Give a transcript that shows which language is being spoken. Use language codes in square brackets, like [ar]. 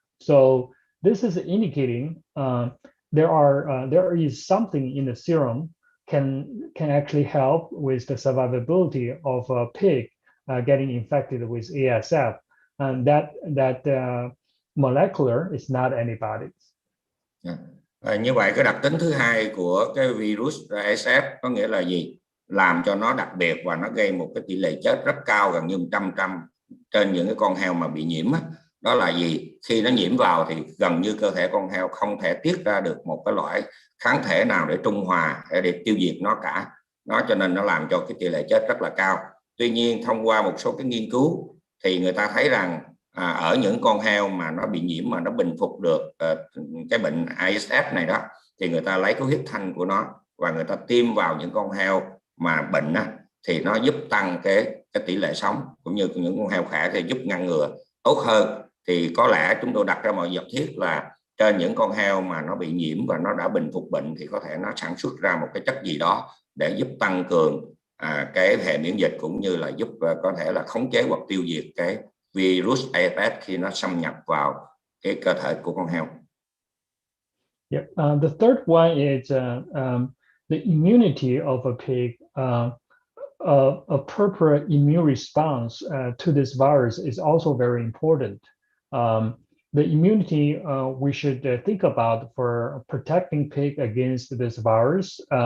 [en] So this is indicating there is something in the serum can actually help with the survivability of a pig getting infected with ASF, and that molecular is not antibodies. [vi] Như vậy cái đặc tính thứ hai của cái virus ASF có nghĩa là gì? Làm cho nó đặc biệt và nó gây một cái tỷ lệ chết rất cao, gần như 100% trên những cái con heo mà bị nhiễm. Đó là gì? Khi nó nhiễm vào thì gần như cơ thể con heo không thể tiết ra được một cái loại kháng thể nào để trung hòa, để tiêu diệt nó cả. Nó cho nên nó làm cho cái tỷ lệ chết rất là cao. Tuy nhiên thông qua một số cái nghiên cứu thì người ta thấy rằng ở những con heo mà nó bị nhiễm mà nó bình phục được cái bệnh ASF này đó, thì người ta lấy cái huyết thanh của nó và người ta tiêm vào những con heo mà bệnh thì nó giúp tăng cái tỷ lệ sống, cũng như những con heo khỏe thì giúp ngăn ngừa tốt hơn. Thì có lẽ chúng tôi đặt ra mọi giả thiết là trên những con heo mà nó bị nhiễm và nó đã bình phục bệnh thì có thể nó sản xuất ra một cái chất gì đó để giúp tăng cường cái hệ miễn dịch, cũng như là giúp có thể là khống chế hoặc tiêu diệt cái virus ASF khi nó xâm nhập vào cái cơ thể của con heo. [en] Yeah. The third one is the immunity of a pig. A proper immune response to this virus is also very important. The immunity we should think about for protecting pig against this virus.